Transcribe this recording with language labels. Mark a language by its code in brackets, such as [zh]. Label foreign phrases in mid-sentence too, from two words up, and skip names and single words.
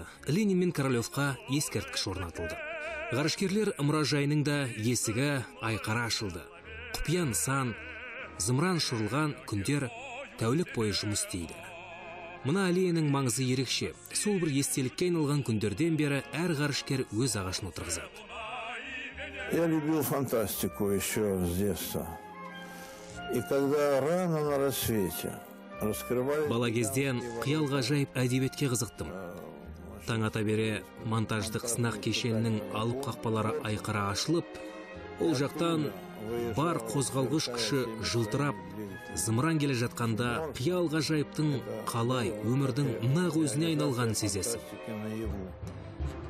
[kk] Ленин мен Королевқа ескерткіш орнатылды. Ғарышкерлер мұражайының да есігі айқара ашылды. Құпия нысан, зымыран ұшырылған күндер тәулік бойы жұмыс істейді. Мына аллеяның маңызы ерекше. Сол бір естелікке айналған күндерден бері әр ғарышкер өз ағашын отырғызады. [ru] Я любил фантастику еще с детства. И когда рано на рассвете [kk] бала кезден қиял ғажайып әдебиетке қызықтым. Таң ата бере монтаждық сынақ кешенінің алып қақпалары айқара ашылып, ол жақтан бар қозғалғыш күші жылтырап, зымыран келе жатқанда қиял ғажайыптың қалай өмірдің нақ өзіне айналғанын сезесің.